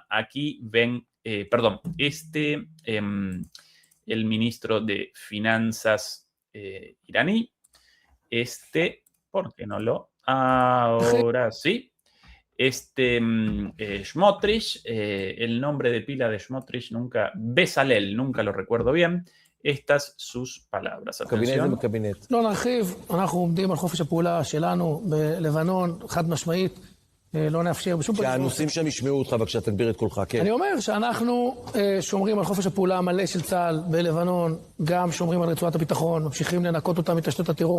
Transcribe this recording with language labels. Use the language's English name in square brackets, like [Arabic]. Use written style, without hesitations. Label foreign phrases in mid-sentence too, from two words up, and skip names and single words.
[Spanish] Aquí ven, el ministro de Finanzas iraní, ¿por qué no lo? Ahora sí. Smotrich, el nombre de pila de Smotrich Bezalel, nunca lo recuerdo bien. Estas sus palabras. Atención. [Hebrew] לא נרחיב, אנחנו עומדים על חופש הפעולה שלנו בלבנון, חד משמעית, לא נאפשר בשום פנים. שהנושאים שם ישמעו אותך, בבקשה תגביר את קולך, כן. אני אומר שאנחנו שומרים על חופש הפעולה המלא של צה"ל בלבנון, גם שומרים על רצועת הביטחון, ממשיכים לנקות אותה מתשתיות הטרור.